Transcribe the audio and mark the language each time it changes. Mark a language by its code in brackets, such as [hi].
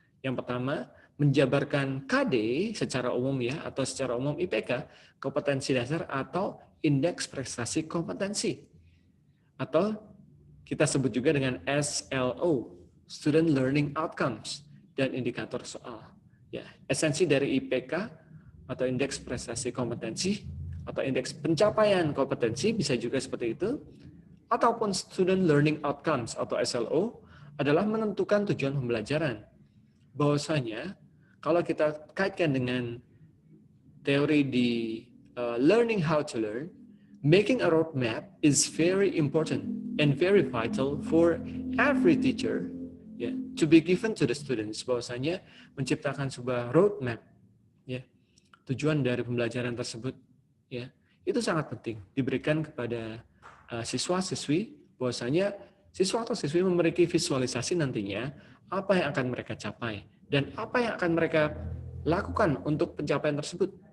[id] Yang pertama, menjabarkan KD secara umum, ya, atau secara umum IPK, kompetensi dasar atau indeks prestasi kompetensi, atau kita sebut juga dengan SLO, Student Learning Outcomes, dan indikator soal. Ya, esensi dari IPK atau indeks prestasi kompetensi atau indeks pencapaian kompetensi bisa juga seperti itu, ataupun Student Learning Outcomes atau SLO adalah menentukan tujuan pembelajaran. Bahwasanya kalau kita kaitkan dengan teori di [en] learning how to learn, making a roadmap is very important and very vital for every teacher, ya, to be given to the students. [id] Bahwasanya menciptakan sebuah roadmap, ya, tujuan dari pembelajaran tersebut, ya, itu sangat penting diberikan kepada siswa-siswi. Bahwasanya siswa atau siswi memiliki visualisasi nantinya apa yang akan mereka capai dan apa yang akan mereka lakukan untuk pencapaian tersebut.